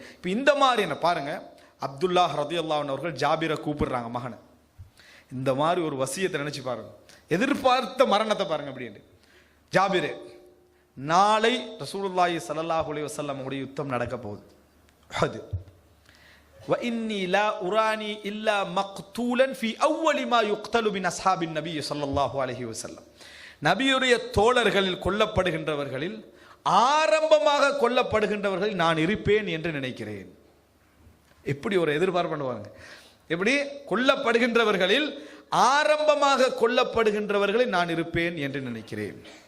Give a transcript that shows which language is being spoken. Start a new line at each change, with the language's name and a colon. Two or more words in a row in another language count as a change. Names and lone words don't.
Tamil: இப்போ இந்த மாதிரி என்ன பாருங்க, அப்துல்லாஹ்
Arabic: رضي الله عنه
Tamil: அவர்கள் ஜாபிரை கூப்பிடுறாங்க மகனை, இந்த மாதிரி ஒரு வசியத்தை நினைச்சு பாருங்க, எதிர்பார்த்த மரணத்தை பாருங்க அப்படின்னு. ஜாபிரே, நாளை
Arabic: رسول الله صلى الله عليه وسلم
Tamil: உடைய யுத்தம் நடக்க போகுது.
Arabic: அது وإني لا أراني إلا مقتولا في أول ما يقتل من أصحاب النبي صلى الله عليه وسلم.
Tamil: நபியுடைய தோழர்களில் கொல்லப்படுகின்றவர்களில் ஆரம்பமாக கொல்லப்படுகின்றவர்களில் நான் இருப்பேன் என்று நினைக்கிறேன். எப்படி ஒரு எதிர்பார்ப்பு பண்ணுவாங்க, எப்படி கொல்லப்படுகின்றவர்களில் ஆரம்பமாக கொல்லப்படுகின்றவர்களில் நான் இருப்பேன் என்று நினைக்கிறேன்.